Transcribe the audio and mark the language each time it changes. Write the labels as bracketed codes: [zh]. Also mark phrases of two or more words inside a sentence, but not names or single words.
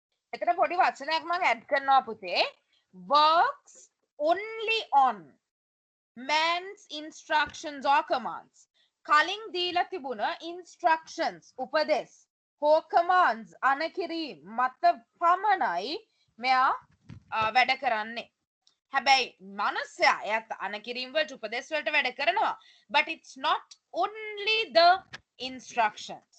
[si] එතන පොඩි වචනයක් මම ඇඩ් කරනවා පුතේ. [en] works only on man's instructions or commands. [si] කලින් දීලා තිබුණ instructions උපදෙස් හෝ commands අනකිරීම මත පමණයි මෙයා වැඩ කරන්නේ. හැබැයි මනුස්සයා එයාත් අනකිරීම වලට උපදෙස් වලට වැඩ කරනවා. [en] but it's not only the instructions.